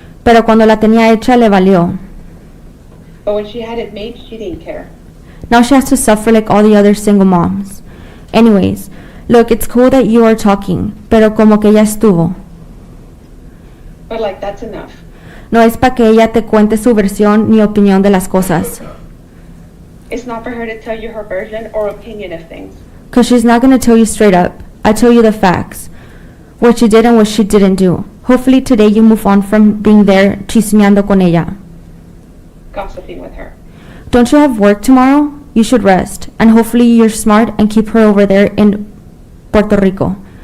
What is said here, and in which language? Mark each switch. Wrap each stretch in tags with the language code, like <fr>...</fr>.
<es>Pero cuando la tenía hecha le valió.</es> <en>But when she had it made, she didn't care. Now she has to suffer like all the other single moms. Anyways, look, it's cool that you are talking,</en> <es>pero como que ya estuvo.</es> <en>But like, that's enough.</en> <es>No es para que ella te cuente su versión ni opinión de las cosas.</es> <en>It's not for her to tell you her version or opinion of things. Because she's not going to tell you straight up. I tell you the facts. What she did and what she didn't do. Hopefully today you move on from being there</en> <es>chismeando con ella.</es> <en>Gossiping with her. Don't you have work tomorrow? You should rest. And hopefully you're smart and keep her over there in Puerto Rico.</en>